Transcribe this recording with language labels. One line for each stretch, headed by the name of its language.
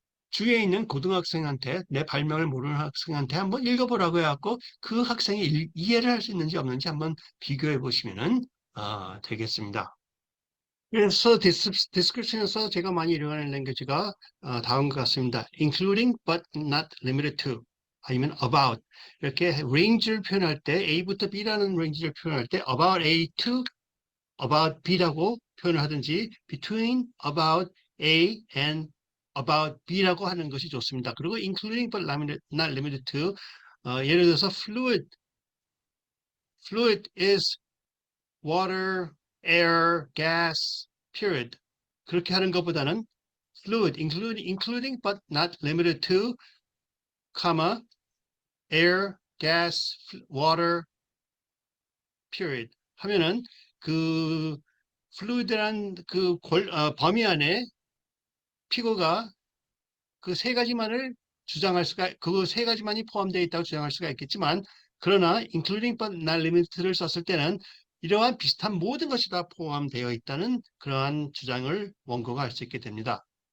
Korean: 주위에 있는 고등학생한테 내 발명을 모르는 학생한테 한번 읽어보라고 해갖고 그 학생이 이해를 할 수 있는지 없는지 한번 비교해 보시면 되겠습니다. 그래서 디스크립션에서 제가 많이 이용하는 랭귀지가 다음과 같습니다.
English: including but not limited to
Korean: 아니면 about 이렇게 range를 표현할 때 A부터 B라는 range를 표현할 때
English: about A to about B
Korean: 라고 표현을 하든지
English: between about A and about B
Korean: 라고 하는 것이 좋습니다. 그리고
English: including but not limited to
Korean: 예를 들어서
English: fluid is water, air, gas, period.
Korean: 그렇게 하는 것보다는
English: fluid, including but not limited to, comma, air, gas, water, period.
Korean: 하면은 그 fluid란 그 범위 안에 피고가 그 세 가지만을 그 세 가지만이 포함되어 있다고 주장할 수가 있겠지만 그러나
English: including but not limited
Korean: 를 썼을 때는 이러한 비슷한 모든 것이 다 포함되어 있다는 그러한 주장을 원고가 할 수 있게 됩니다.